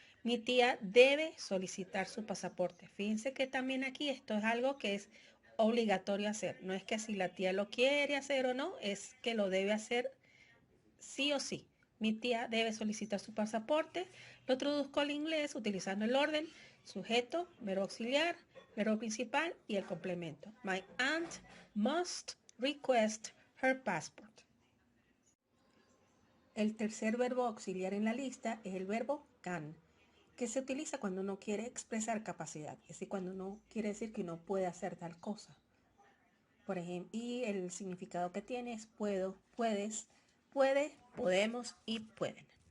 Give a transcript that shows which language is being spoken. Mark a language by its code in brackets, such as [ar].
[es] Mi tía debe solicitar su pasaporte. Fíjense que también aquí esto es algo que es obligatorio hacer. No es que si la tía lo quiere hacer o no, es que lo debe hacer sí o sí. Mi tía debe solicitar su pasaporte. Lo traduzco al inglés utilizando el orden sujeto, verbo auxiliar, verbo principal y el complemento. [en] My aunt must request her passport. [es] El tercer verbo auxiliar en la lista es el verbo can, que se utiliza cuando uno quiere expresar capacidad, es decir, cuando uno quiere decir que uno puede hacer tal cosa. Por ejemplo, y el significado que tiene es puedo, puedes, puede, podemos y pueden.